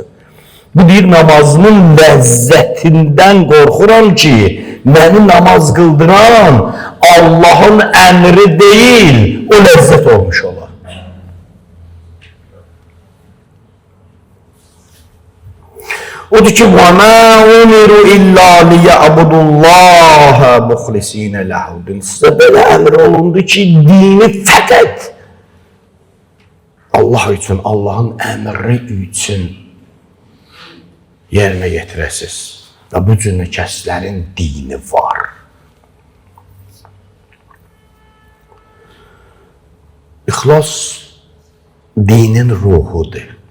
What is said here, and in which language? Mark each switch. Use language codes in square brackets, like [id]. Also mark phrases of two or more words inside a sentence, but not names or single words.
[az] Bu deyir, namazımın ləzzətindən qorxuram ki, məni namaz qıldıran Allahın əmri deyil, o ləzzət olmuş olar. Odur ki, [ar] وَمَا اُمِرُوا إِلَّا لِيَعْبُدُوا اللّٰهَ مُخْلِس۪ينَ لَهُ الدِّينَ [az] Sizə belə əmr olundu ki, dini fəqət Allah üçün, Allahın əmri üçün yerinə yetirəsiz. Və bu cür kəslərin dini var. İxlas dinin ruhudur.